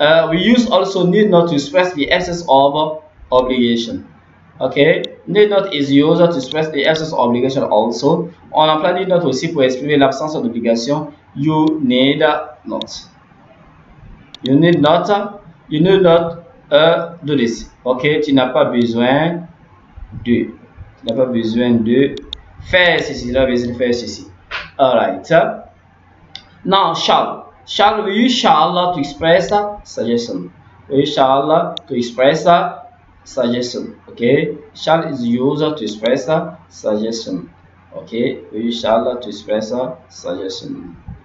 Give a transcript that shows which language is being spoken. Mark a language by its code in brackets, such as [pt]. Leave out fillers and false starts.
[en] We use also need not to express the absence of obligation. Okay, need not is used to express the absence of obligation also. [fr] On emploie need not aussi pour exprimer l'absence d'obligation. [en] You need not. You need not. You need not do this. Okay, [fr] tu n'as pas besoin de. Tu n'as pas besoin de faire ceci. Tu n'as pas besoin de faire ceci. [en] Alright. Now, shall we use shall to express suggestion? We use shall to express suggestion. Okay, shall is used to express suggestion. Okay, we use shall to express suggestion.